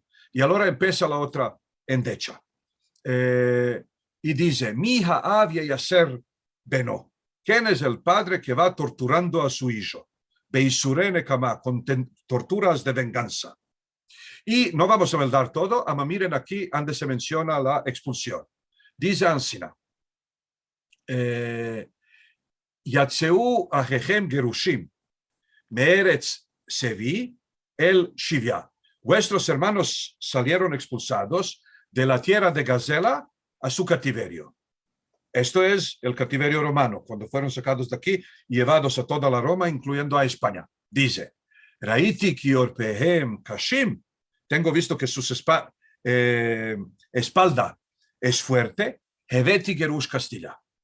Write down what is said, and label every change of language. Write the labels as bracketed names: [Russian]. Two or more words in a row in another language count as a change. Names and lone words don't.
[Ladino] Y ahora empieza la otra endecha. Y dice, [Hebrew] מי האב ייסר בנו. [Ladino] ¿Quién es el padre que va torturando a su hijo? [Hebrew] ביסורי נקמה, [Ladino] con torturas de venganza. Y no vamos a velar todo, pero miren aquí donde se menciona la expulsión. Dice Ansina, [Hebrew] יצאו אחיהם גרושים מארץ צבי אל שביה. [Ladino] Vuestros hermanos salieron expulsados de la tierra de Gazela a su cautiverio. Esto es el cautiverio romano, cuando fueron sacados de aquí y llevados a toda la Roma, incluyendo a España. Dice, [Hebrew] ראיתי כי ערפם קשים, [Ladino] tengo visto que su espalda es fuerte, [Hebrew] הבאתי גרוש [Ladino] Castilla.